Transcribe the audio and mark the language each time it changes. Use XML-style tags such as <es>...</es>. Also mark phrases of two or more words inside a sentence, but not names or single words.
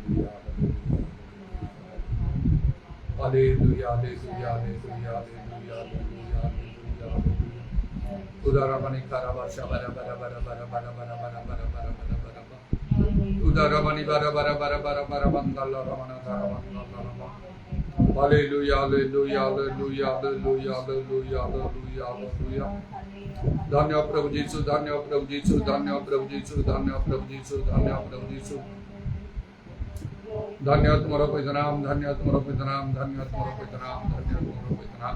<en>Hallelujah, hallelujah, hallelujah, hallelujah, hallelujah, hallelujah. Udaramani karabasha bara bara bara bara bara bara bara bara bara bara bara bara. Udaramani bara bara bara bara bara bandalla ramana ramana ramana. Hallelujah, hallelujah, hallelujah, hallelujah, hallelujah, hallelujah, hallelujah.</en> <hi>धन्य प्रभु यीशु, धन्य प्रभु यीशु, धन्य प्रभु यीशु, धन्य प्रभु यीशु, धन्य प्रभु यीशु। धन्य तुम्हारा पवित्र नाम, धन्य तुम्हारा पवित्र नाम, धन्य तुम्हारा पवित्र नाम, धन्य तुम्हारा पवित्र नाम।</hi>